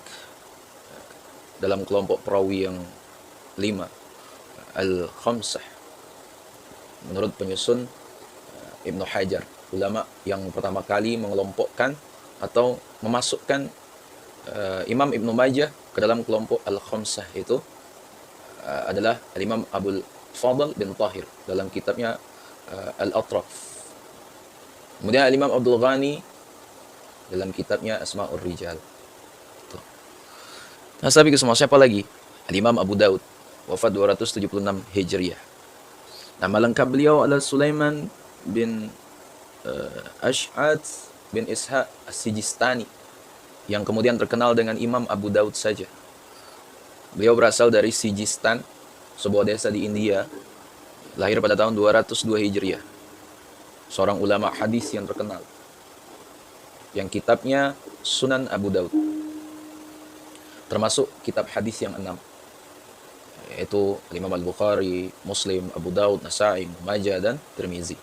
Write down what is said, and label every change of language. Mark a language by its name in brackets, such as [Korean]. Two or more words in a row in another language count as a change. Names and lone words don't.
[Indonesian] dalam kelompok perawi yang 5, Al-Khamsah, menurut penyusun Ibnu Hajar, ulama yang pertama kali mengelompokkan atau memasukkan Imam Ibnu Majah ke dalam kelompok Al-Khamsah itu adalah Al-Imam Abul Fadl bin Tahir dalam kitabnya Al-Atraf. Kemudian Al-Imam Abdul Ghani dalam kitabnya Asma'ur Rijal. Nah, sahabat semua, siapa lagi? Al-Imam Abu Daud, wafat 276 Hijriah. Nama lengkap beliau adalah Sulaiman bin Ash'ad bin Ishaq As-Sijistani, yang kemudian terkenal dengan Imam Abu Daud saja. Beliau berasal dari Sijistan, sebuah desa di India. Lahir pada tahun 202 Hijriah. Seorang ulama hadis yang terkenal, yang kitabnya Sunan Abu Daud, termasuk kitab hadis yang 6, yaitu Imam Al-Bukhari, Muslim, Abu Daud, Nasa'i, Majah, dan Tirmizi.